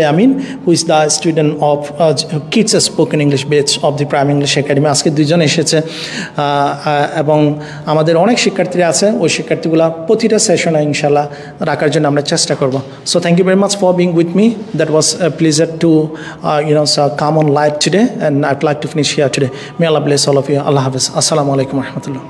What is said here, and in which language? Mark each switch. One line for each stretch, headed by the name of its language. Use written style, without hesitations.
English: Yamin, who is the student of Kids Spoken English batch of the Prime English Academy.
Bangla: আজকে দুইজন এসেছে এবং আমাদের অনেক শিক্ষার্থীরা আছে, ওই শিক্ষার্থীগুলো প্রতিটা সেশনে ইনশাল্লাহ রাখার জন্য আমরা চেষ্টা করব।
English: So thank you very much for being with me. That was a pleasure to come on live today, and I'd like to finish here today. May Allah bless all of you. Allah Hafiz. Assalamu alaikum wa rahmatullah.